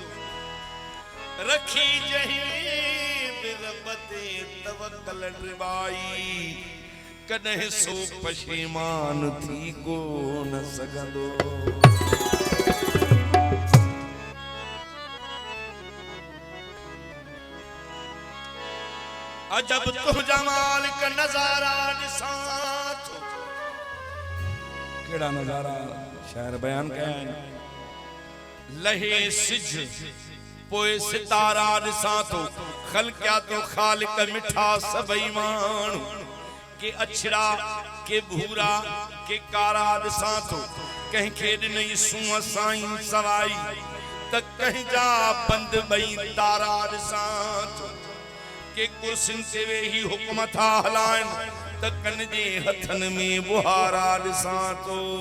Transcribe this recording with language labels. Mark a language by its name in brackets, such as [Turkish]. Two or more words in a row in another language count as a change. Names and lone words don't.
[Sindhi] रखी जही बिरबते तवक्कल रिबाई कॾहिं सो पशेमान थी कोन सघंदो अजब तुझा मालिक नजारा ॾिसां थो केड़ा नजारा शायर बयान कया लहे सिज पोए सितारा ॾिसां थो ख़लक़िया तो ख़ालिक मिठा सभई माण्हू के अछड़ा के भूरा के कारा ॾिसां थो कंहिंखे ॾिनई सूंहं साईं सवाई त कंहिंजा बंद ॿई तारा ॾिसां थो के कुर्सियुनि ते वेही हुकुम था हलाइनि त कन जे हथनि में बुहारा ॾिसां थो